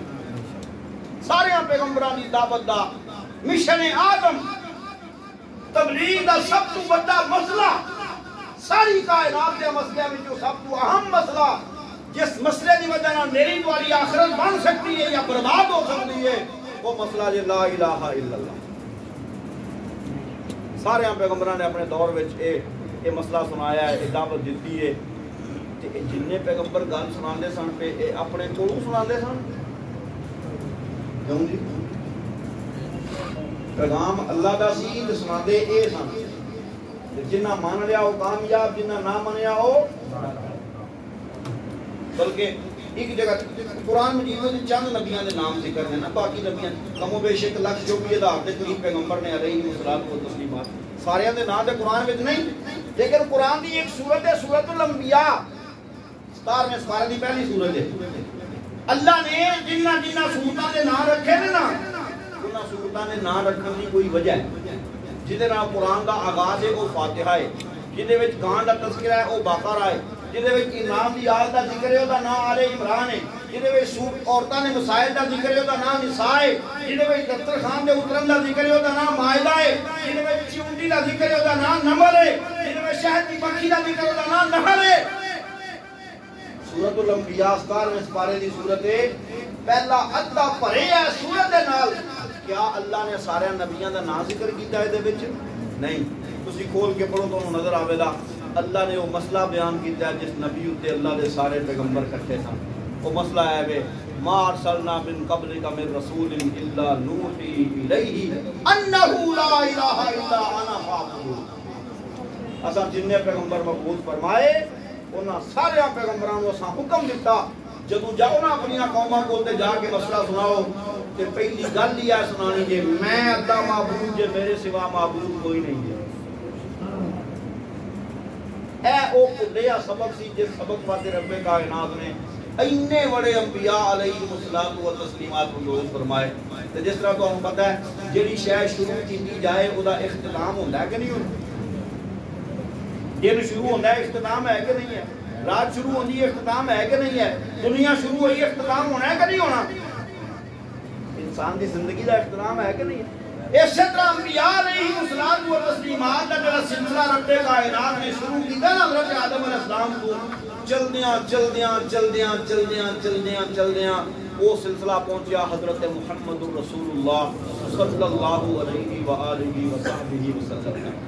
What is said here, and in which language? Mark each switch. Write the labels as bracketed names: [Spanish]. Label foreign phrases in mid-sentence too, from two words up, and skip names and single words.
[Punjabi] سارے پیغمبران دی دعوت دا مشن آدم تبلیغ دا سب تو بڑا مسئلہ، ساری کائنات دے مسئلے میں جو سب تو اہم مسئلہ جس مسئلے دی وجہ نال میری تمہاری آخرت بن سکتی ہے یا برباد ہو سکتی ہے، وہ مسئلہ ہے [Arabic] لا الہ الا اللہ۔ [Punjabi] سارے پیغمبران نے اپنے دور وچ یہ مسئلہ سنایا ہے، دعوت دیتی ہے، جن پیغمبر گل سناندے سن پہ اپنے کولوں سناندے سن، کیوں جی پیغام اللہ دا سی تے سناندے اے سن، جنہ مان لیا وہ کامیاب، جنہ نہ منیا وہ، بلکہ ایک جگہ قرآن مجید میں چند نبیاں دے نام ذکر ہیں نا، باقی نبیاں کم و بیش 1,00,000 دے قریب پیغمبر نے [Arabic] علیہ الصلوۃ والتسلیمات، [Punjabi] سارے دے نام دے قرآن وچ نہیں، لیکن قرآن دی ایک سورت ہے سورۃ الانبیاء، 17 سپارے دی پہلی سورت ہے. اللہ نے جنہ جنہ سورتاں دے نام رکھے نے نا انہاں سورتاں دے نام رکھن دی کوئی وجہ ہے. جہدے نال قرآن دا آغاز ہے وہ فاتحہ ہے, جہدے وچ گان دا تذکرہ ہے وہ بقرہ ہے, جہدے وچ انعام دی آیت دا ذکر ہے وہ نام آل عمران ہے, جہدے وچ عورتاں نے مسائل دا ذکر ہے وہ نام نساء ہے, جہدے وچ دسترخوان دے اترن دا ذکر ہے وہ نام مائدہ ہے, جہدے وچ چونٹی دا ذکر ہے وہ نام نمل ہے, جہدے وچ شہد دی پکھی دا ذکر ہے وہ نام نحل ہے. سورۃ الانبیاء 17 سپارے دی سورت ہے. پہلا ادھا بھرے ہے سورت دے نال. کیا اللہ نے سارے نبیوں دا نام ذکر کیتا ہے دے وچ؟ نہیں. تسی کھول کے پڑھو تو نظر آوے گا اللہ نے وہ مسئلہ بیان کیتا ہے جس نبی تے اللہ دے سارے پیغمبر اکٹھے سن. وہ مسئلہ ہے [Arabic] وے ما ارسلنا من قبلک من رسول الا نوحی الیہ انہ لا الہ الا انا فاعبدون. [Punjabi] اساں جن پیغمبر مبعوث فرمائے انہاں سارے پیغمبراں نوں اساں حکم دیتا جدوں جاؤ نا اپنی قوماں کول تے جا کے مسئلہ سناؤ تے پہلی گل یہ سنانی جے میں اللہ معبود جے میرے سوا معبود کوئی نہیں ہے. اے او کلیا سبق سی جس سبق واسطے رب کائنات نے اینے بڑے انبیاء [Arabic] علیہم الصلوۃ والتسلیمات [Punjabi] کو فرمائے. تے جس طرح تانوں پتہ ہے جڑی شے شروع کیتی جائے او دا اختتام ہوندا ہے کہ نہیں ہوندا؟ دن شروع ہوندا ہے اختتام ہے کہ نہیں ہے؟ رات شروع ہوندی ہے اختتام ہے کہ نہیں ہے؟ دنیا شروع ہوئی اختتام ہونا ہے کہ نہیں ہونا؟ انسان دی زندگی دا اختتام ہے کہ نہیں ہے؟ اسی طرح انبیاء [Arabic] علیہم الصلوۃ والتسلیمات [Punjabi] دا جڑا سلسلہ رب کائنات نے شروع کیتا نا حضرت آدم علیہ السلام کو چلدیاں وہ سلسلہ پہنچیا حضرت محمد رسول اللہ [Arabic] صلی اللہ علیہ وآلہ وصحبہ وسلم.